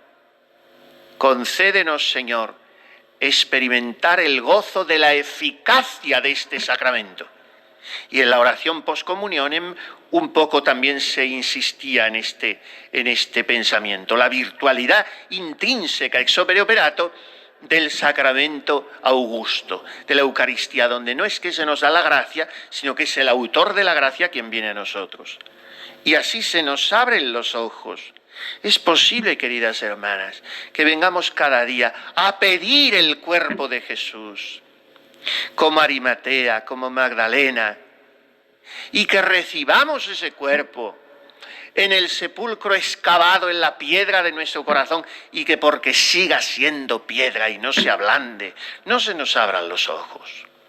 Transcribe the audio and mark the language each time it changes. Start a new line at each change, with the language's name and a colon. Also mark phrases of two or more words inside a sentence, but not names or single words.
Spanish: Concédenos, Señor, experimentar el gozo de la eficacia de este sacramento. Y en la oración poscomunión un poco también se insistía en este pensamiento, la virtualidad intrínseca
Latin: ex opere operato
Spanish: del sacramento augusto, de la Eucaristía, donde no es que se nos da la gracia, sino que es el autor de la gracia quien viene a nosotros. Y así se nos abren los ojos. Es posible, queridas hermanas, que vengamos cada día a pedir el cuerpo de Jesús, como Arimatea, como Magdalena, y que recibamos ese cuerpo en el sepulcro excavado en la piedra de nuestro corazón y que porque siga siendo piedra y no se ablande, no se nos abran los ojos.